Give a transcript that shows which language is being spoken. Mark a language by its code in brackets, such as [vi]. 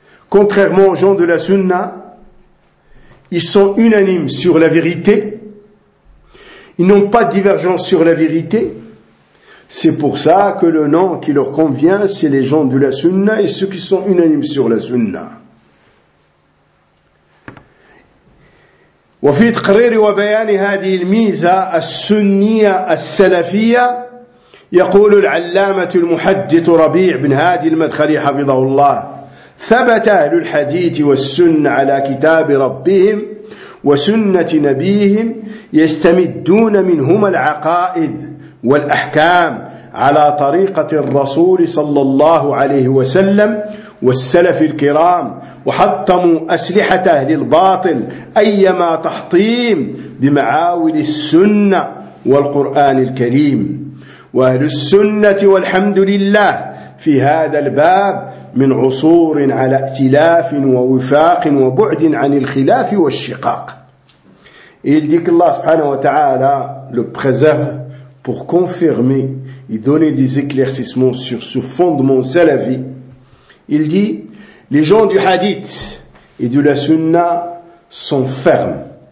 [fr] Contrairement aux gens de la sunna, ils sont unanimes sur la vérité. Ils n'ont pas de divergence sur la vérité. C'est pour ça que le nom qui leur convient, c'est les gens de la sunna et ceux qui sont unanimes sur la sunna. [ar] وفي تقرير وبيان هذه الميزة السنية السلفية يقول العلامة المحدث ربيع بن هادي المدخلي حفظه الله ثبت أهل الحديث والسنة على كتاب ربهم وسنة نبيهم يستمدون منهما العقائد والأحكام على طريقة الرسول صلى الله عليه وسلم والسلف الكرام وحطموا أسلحة أهل الباطل أيما تحطيم بمعاول السنة والقرآن الكريم وأهل السنة والحمد لله في هذا الباب من عصور على ائتلاف ووفاق وبعد عن الخلاف والشقاق. [fr] Il dit que Allah subhanahu wa ta'ala le préserve pour confirmer et donner des éclaircissements sur ce fondement salafi. Il dit, les gens du hadith et de la sunna sont fermes.